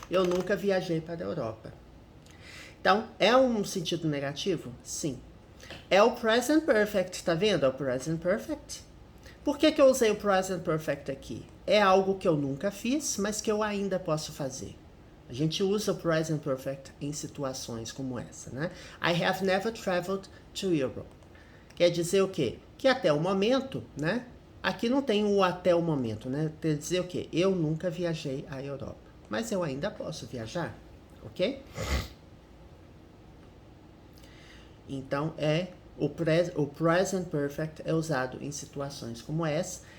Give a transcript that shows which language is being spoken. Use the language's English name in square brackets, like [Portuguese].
[Portuguese] Eu nunca viajei para a Europa. Então, é um sentido negativo? Sim. É o present perfect, tá vendo? É o present perfect. Por que eu usei o present perfect aqui? É algo que eu nunca fiz, mas que eu ainda posso fazer. A gente usa o present perfect em situações como essa, né? [English] I have never traveled to Europe. [Portuguese] Quer dizer o quê? Que até o momento, né? Aqui não tem o até o momento, né? Quer dizer o quê? Eu nunca viajei à Europa. Mas eu ainda posso viajar, ok? Então, o present perfect é usado em situações como essa.